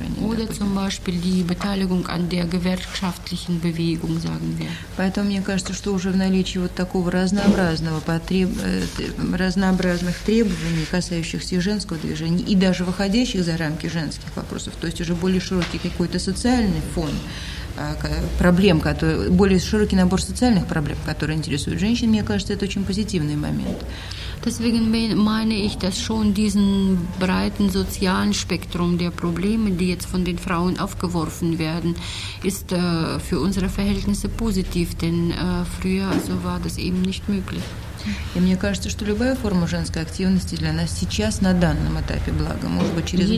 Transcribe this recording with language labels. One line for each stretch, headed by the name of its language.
German: Oder zum Beispiel die Beteiligung an der gewerkschaftlichen Bewegung, sagen wir.
Russian: Поэтому мне кажется, что уже в наличии вот такого разнообразного разных требований, касающихся женского движения и даже выходящих за рамки женских вопросов, то есть уже более широкий какой-то социальный фон проблем, более широкий набор социальных проблем, которые интересуют женщин, мне кажется, это очень позитивный момент.
German: Deswegen meine ich, dass schon diesen breiten sozialen Spektrum der Probleme, die jetzt von den Frauen aufgeworfen werden, ist für unsere Verhältnisse positiv, denn früher also war das eben nicht möglich.
Russian: И мне кажется, что любая форма женской активности для нас сейчас на данном этапе благо, может быть, через год.